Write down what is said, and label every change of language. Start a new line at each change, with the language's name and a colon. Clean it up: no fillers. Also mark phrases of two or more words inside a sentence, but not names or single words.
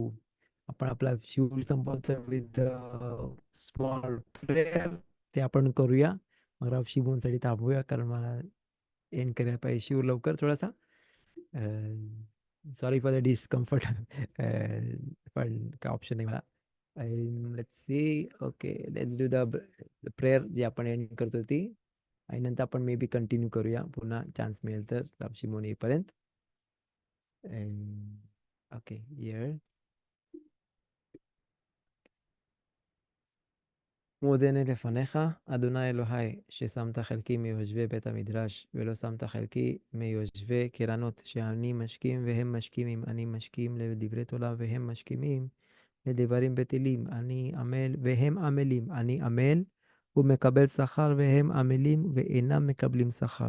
Marathi: आपण आपला शिव संपवतो
English: with small prayer,
Marathi: ते आपण करूया. मग राव शिवूनसाठी थांबूया, कारण मला एंड करायला पाहिजे शिव लवकर थोडासा.
English: sorry for the discomfort.
Marathi: पण काय ऑप्शन नाही मला.
English: let's see. okay, let's do the prayer
Marathi: जी आपण एंड करतो ती, आणि नंतर आपण
English: may be continue
Marathi: करूया पुन्हा चान्स मिळेल तर रापशी मोन येईपर्यंत.
English: okay, here.
Hebrew: מודני לפניך, אדוני אלוהי, ששמת חלקי מיושבי בית המדרש, ולא שמת חלקי מיושבי קרנות, שאני משכים והם משכימים, אני משכים לדברי תורה והם משכימים לדברים בטלים, אני עמל והם עמלים, אני עמל ומקבל שכר והם עמלים ואינם מקבלים שכר.